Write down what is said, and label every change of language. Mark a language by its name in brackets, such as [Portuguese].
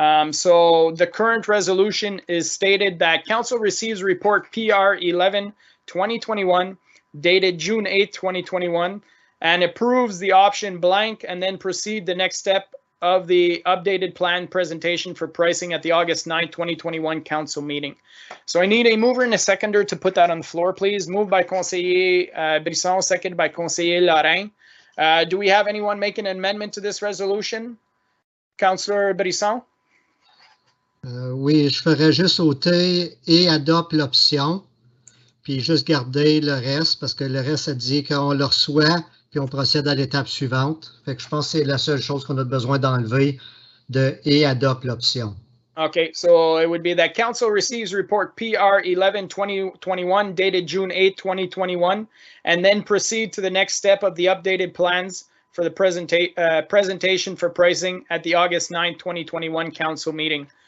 [English] So the current resolution is stated that council receives report PR 11/2021 dated June 8, 2021, and approves the option blank, and then proceed the next step of the updated plan presentation for pricing at the August 9, 2021 council meeting. So I need a mover and a seconder to put that on the floor, please. Moved by Conseiller Brisson, seconded by Conseiller Lorrain. Do we have anyone make an amendment to this resolution? Councillor Brisson? [French] Oui, je ferais juste ôter et adopte l'option, puis juste garder le reste, parce que le reste, ça dit qu'on le reçoit, puis on procède à l'étape suivante. Fait que je pense que c'est la seule chose qu'on a besoin d'enlever de et adopte l'option. [English] Okay, so it would be that council receives report PR 11/2021 dated June 8, 2021, and then proceed to the next step of the updated plans for the presentation for pricing at the August 9, 2021 council meeting.